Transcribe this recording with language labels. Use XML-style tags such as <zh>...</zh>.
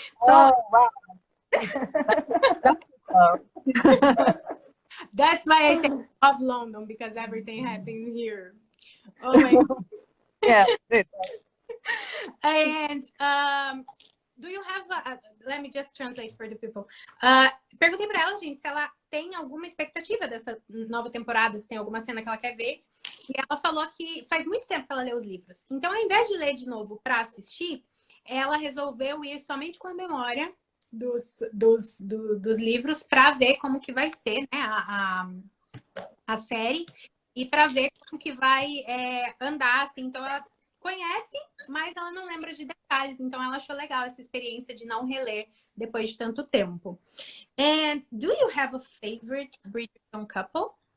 <en>So that's why I say I love London, because everything happens here. Oh my God. Yeah. And do you have let me just translate for the people.</en> <pt>Perguntei para ela, gente, se ela tem alguma expectativa dessa nova temporada, se tem alguma cena que ela quer ver. E ela falou que faz muito tempo que ela lê os livros. Então, ao invés de ler de novo para assistir, ela resolveu ir somente com a memória dos livros para ver como que vai ser, né, a série, e para ver como que vai andar, assim. Então ela conhece, mas ela não lembra de detalhes, então ela achou legal essa experiência de não reler depois de tanto tempo.</pt> <en>And do you have a favorite Bridgerton couple?</en>